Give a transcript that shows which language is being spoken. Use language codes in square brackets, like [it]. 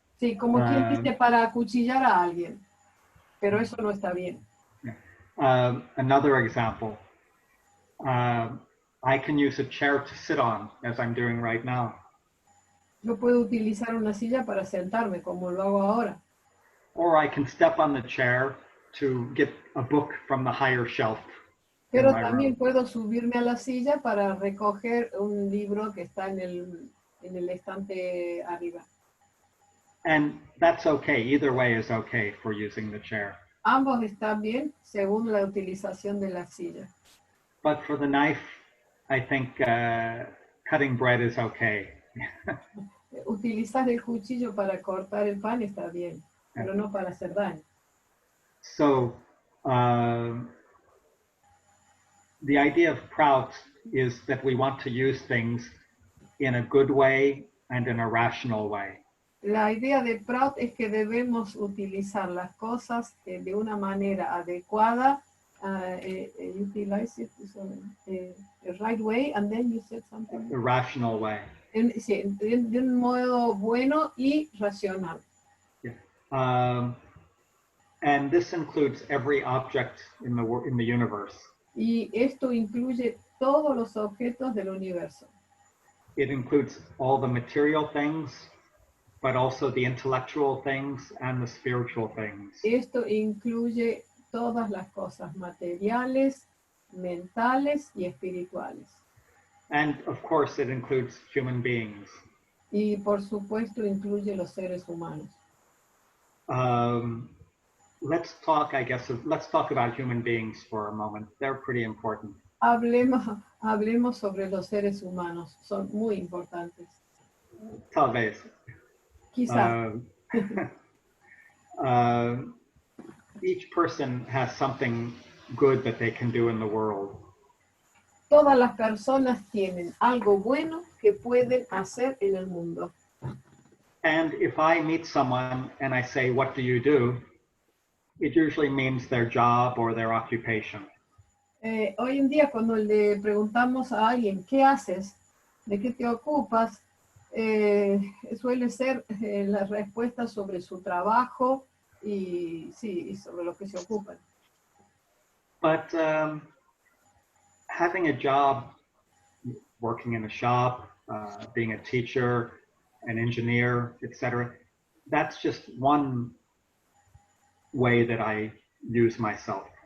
[es] Sí, como quien dice, para acuchillar a alguien, pero eso no está bien. [en] Yeah. Another example, I can use a chair to sit on, as I'm doing right now. [es] Yo puedo utilizar una silla para sentarme, como lo hago ahora. [en] Or I can step on the chair to get a book from the higher shelf. [es] Pero también puedo subirme a la silla para recoger un libro que está en el estante arriba. [en] And that's okay. Either way is okay for using the chair. [es] Ambos están bien según la utilización de la silla. [en] But for the knife, I think cutting bread is okay. [es] Utilizar el cuchillo para cortar el pan está bien, pero no para hacer daño. [en] So the idea of Prout is that we want to use things in a good way and in a rational way. [es] La idea de Prout es que debemos utilizar las cosas de una manera adecuada, [en] utilize it the right way, and then you said something. The rational way. [es] Sí, de un modo bueno y racional. [en] Yeah. And this includes every object in the universe. [es] Y esto incluye todos los objetos del universo. [en] It includes all the material things, but also the intellectual things and the spiritual things. [es] Esto incluye todas las cosas materiales, mentales y espirituales. [en] And of course, it includes human beings. [es] Y por supuesto incluye los seres humanos. [en] Let's talk about human beings for a moment. They're pretty important. [es] Hablemos sobre los seres humanos. Son muy importantes. Tal vez. Quizás. [en] Each person has something good that they can do in the world. [es] Todas las personas tienen algo bueno que pueden hacer en el mundo. [en] And if I meet someone and I say, "What do you do?" it usually means their job or their occupation. [es] Hoy en día, cuando le preguntamos a alguien, ¿qué haces? ¿De qué te ocupas? Suele ser la respuesta sobre su trabajo y sobre lo que se ocupan. [en] But having a job, working in a shop, being a teacher, an engineer, etc., that's just one way that I use myself.